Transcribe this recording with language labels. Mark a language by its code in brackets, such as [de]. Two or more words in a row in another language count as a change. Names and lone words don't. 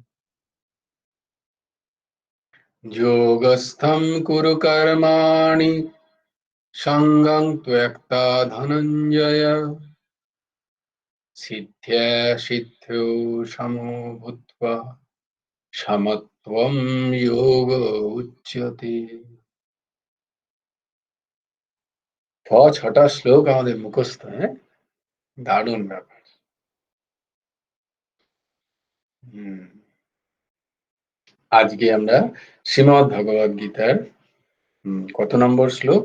[sa] योगस्थं कुरु कर्माणि सङ्गं त्यक्ता धनञ्जय सिद्ध्या सिद्ध्यौ समो भूत्वा समत्वं योग उच्यते। [bn] ছটা শ্লোক আমাদের মুখস্থ, হ্যাঁ, দারুণ ব্যাপার। আজকে আমরা শ্রীমদ্ ভগবদ গীতার কত নম্বর শ্লোক?